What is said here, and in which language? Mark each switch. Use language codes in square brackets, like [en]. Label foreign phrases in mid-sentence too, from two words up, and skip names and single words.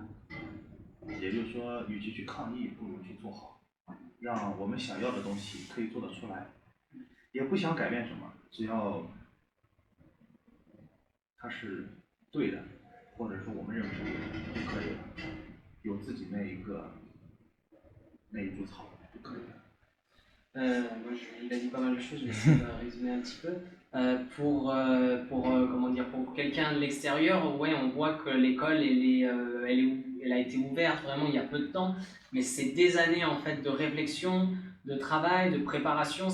[zh] 也就是说，与其去抗议，不如去做好，让我们想要的东西可以做得出来。也不想改变什么，只要它是对的，或者说我们认为是对的就可以了。有自己那一株草就可以了。 [fr] Il a dit pas mal de choses, je vais essayer de résumer un petit peu. Comment dire, pour quelqu'un de l'extérieur, ouais, on voit que l'école elle a été ouverte vraiment il y a peu de temps, mais c'est des années en fait de réflexion, de travail, de préparation.